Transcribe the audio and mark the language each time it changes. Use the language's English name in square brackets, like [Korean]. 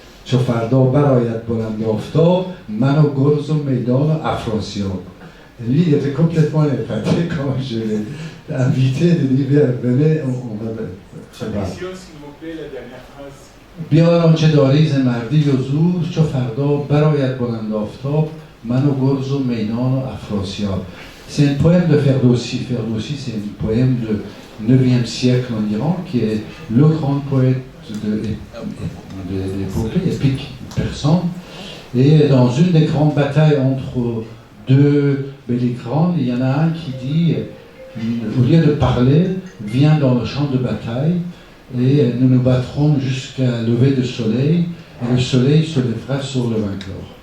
[Persian] چو فردا برآید بلند آفتاب من و گرز و میدان و افراسیاب. [French] Lui, il était complètement épaté quand je l'ai invité de dire venez, on va se battre. S'il vous plaît, la dernière phrase. [Persian] بیار آنچه داری ز مردی و زور چو فردا برآید بلند آفتاب من و گرز و میدان و افراسیاب. [French] C'est un poème de Ferdowsi. Ferdowsi, c'est un poème du 9e siècle en Iran qui est le grand poète de l'épopée épique persane. Et dans une des grandes batailles entre deux belligérants, il y en a un qui dit, au lieu de parler, viens dans le champ de bataille et nous nous battrons jusqu'à lever du soleil et le soleil se lèvera sur le vainqueur.